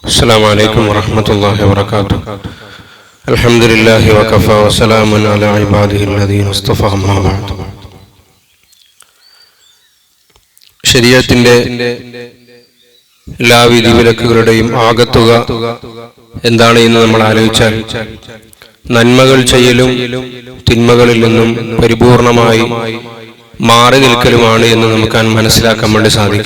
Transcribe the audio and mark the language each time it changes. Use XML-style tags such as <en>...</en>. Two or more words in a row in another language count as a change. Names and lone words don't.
<ar>السلام عليكم ورحمة الله وبركاته. الحمد لله وكفى وسلام على عباده الذين اصطفى أما بعد.</ar> <ml>ശരീഅത്തിന്റെ എല്ലാ വിധിവിലക്കുകളുടെയും ആകത്തുക എന്താണ് എന്ന് നമ്മൾ ആലോചിച്ചാൽ, നന്മകൾ ചെയ്യലും തിന്മകളിൽ നിന്നും പരിപൂർണമായി മാറി നിൽക്കലുമാണ് എന്ന് നമുക്ക് മനസ്സിലാക്കാൻ വേണ്ടി സാധിക്കും.</ml>